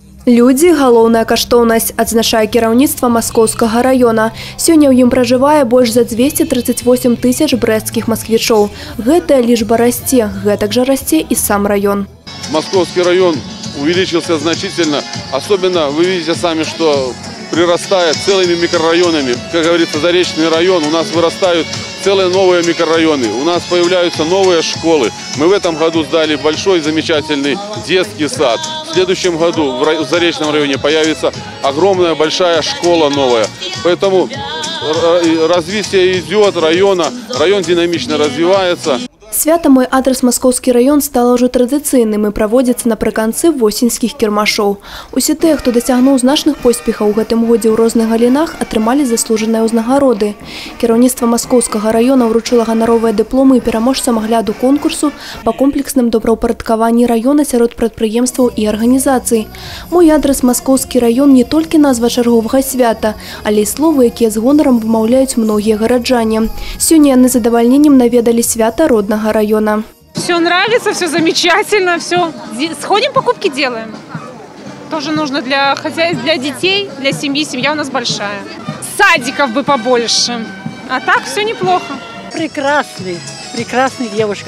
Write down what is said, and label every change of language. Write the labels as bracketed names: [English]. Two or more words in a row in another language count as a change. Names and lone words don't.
[Belarusian] Людзі – галоўная каштоўнасць, адзначае кіраўніцтва Маскоўскага раёна. Сёння ў ім пражывае больш за 238 тысяч брэсцкіх масквічоў. Гэтая лічба расце, гэтак жа расце [Russian] и сам район. Московский район увеличился значительно. Особенно вы видите сами, что прирастает целыми микрорайонами. Как говорится, Заречный район, у нас вырастают целые новые микрорайоны. У нас появляются новые школы. Мы в этом году сдали большой замечательный детский сад. В следующем году в Заречном районе появится огромная большая школа новая. Поэтому развитие идет района, район динамично развивается. [Belarusian] Свята «Мой адрес Маскоўскі раён» стала ўжо традыцыйным і праводзіцца напрыканцы восеньскіх кірмашоў. Усе тыя, хто дасягнуў значных поспехаў у гэтым годзе ў розных галінах, атрымалі заслужаныя ўзнагароды. Кіраўніцтва Маскоўскага раёна ўручыла ганаровыя дыпломы і пераможцам агляду конкурсу па комплексным добраўпарадкаванні раёна сярод прадпрыемстваў і арганізацый. «Мой адрес Маскоўскі раён» не толькі назва чарговага свята, але і словы, якія з гонарам вымаўляюць многія гараджане. Сёння яны з задавальненнем наведалі свята роднага района. [Russian] Все нравится, все замечательно, все. Сходим, покупки делаем. Тоже нужно для хозяйств, для детей, для семьи. Семья у нас большая. Садиков бы побольше. А так все неплохо. Прекрасный, прекрасный девушка.